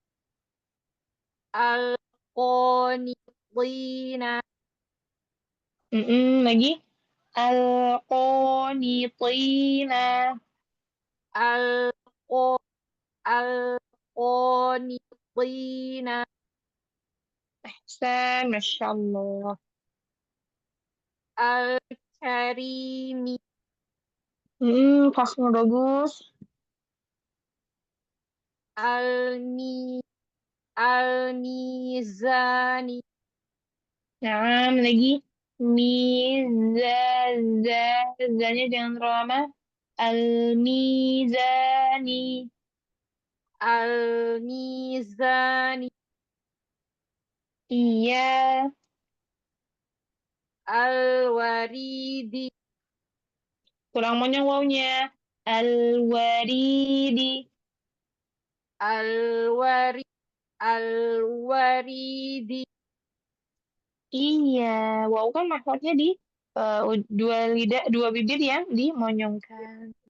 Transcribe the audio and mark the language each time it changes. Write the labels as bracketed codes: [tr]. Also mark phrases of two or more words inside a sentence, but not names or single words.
[ar] Al-qanitina. [id] Lagi. [ar] Al-qanitina. Al-qa- Al-qanitina. Ahsan. Masya Allah. Karimi. [id] Kosnya bagus. [ar] Al-mizani. [id] Nah, lagi. Zanya jangan terlalu lama. [ar] Al-mizani. Al-mizani. [id] Iya. [ar] Al-waridi. [id] Kurang monyong wawnya. Al-waridi. [ar] Al-waridi. [id] Iya. Wow kan maksudnya di dua lidah, dua bibir yang dimonyongkan.